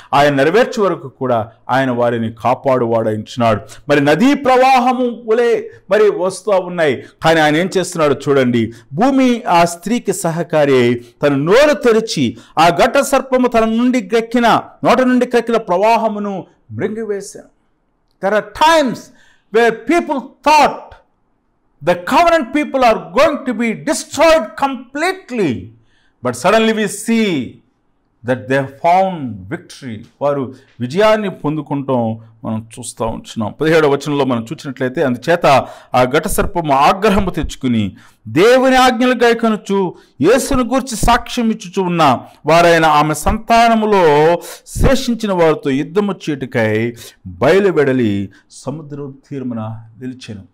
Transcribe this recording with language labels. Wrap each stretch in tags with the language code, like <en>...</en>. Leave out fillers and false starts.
<te>ఆయన నెరవేర్చే వరకు కూడా ఆయన వారిని కాపాడువాడించినాడు. మరి నదీ ప్రవాహము వలె మరి వస్తూ ఉన్నాయి. కానీ ఆయన ఏం చేస్తున్నాడు చూడండి. భూమి ఆ స్త్రీకి సహకారి తన నోరు తెరిచి ఆ ఘట సర్పము తన నోట నుండి క్రక్కిన ప్రవాహమును మృంగివేశాను.</te> <en>There are times where people thought the covenant people are going to be destroyed completely, but suddenly we see that they have found victory.</en> <te>వారు విజయాన్ని పొందుకుంటాం మనం చూస్తూ ఉంటున్నాం. 17వ వచనంలో మనం చూసినట్లయితే, అందుచేత ఆ ఘట సర్పము ఆగ్రహము తెచ్చుకుని దేవుని ఆజ్ఞలు గైకొనుచు యేసును గూర్చి సాక్ష్యం ఇచ్చుచు ఉన్న వారైన ఆమె సంతానములో శేషించిన వారితో యుద్ధము చేటుకై బయలువెడలి సముద్ర తీరమున నిలిచెను.</te>